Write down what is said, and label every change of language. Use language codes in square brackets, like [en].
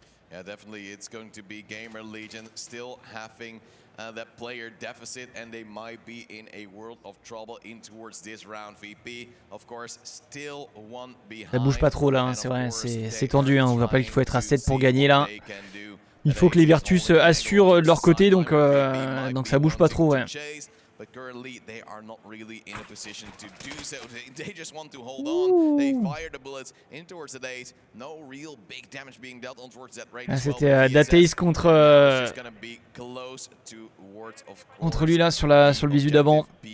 [en] Yeah, definitely it's going to be GamerLegion still having that player deficit, and they might be in a world of trouble in towards this round. VP, of course, still one behind. [fr] Ça bouge pas trop là, hein, c'est vrai, c'est tendu. Hein. On rappelle qu'il faut être à 7 pour gagner là. Il faut que les Virtus assurent de leur côté, donc ça bouge pas trop, ouais. [en] But currently they are not really in a position to do so. They just want to hold on. They fire the bullets in towards the days. No real big damage being dealt on towards that right. [fr] C'était Dateis contre lui là sur le visu d'avant.